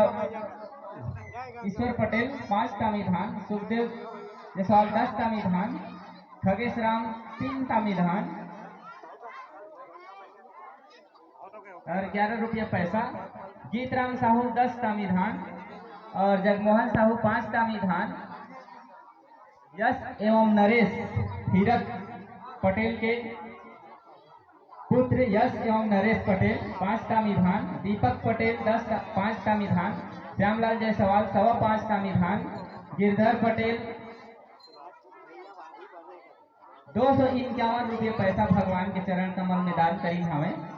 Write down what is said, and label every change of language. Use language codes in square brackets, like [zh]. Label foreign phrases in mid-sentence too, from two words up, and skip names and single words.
[hne] 5 तामी धान, सुखदेव जयसवाल 10 तामी धान, खगेश राम 3 तामी धान और 11 रुपया पैसा, गीतराम साहू 10 तामी धान, और जगमोहन साहू 5 तामी धान, यश एवं नरेश हीरक पटेल के पुत्र यश एवं नरेश पटेल 5 टामी धान, दीपक पटेल 5 टामी धान, श्यामलाल जायसवाल 5.25 टामी धान, गिरधर पटेल 251 रुपये पैसा भगवान के चरण कमल में दान करी हमें।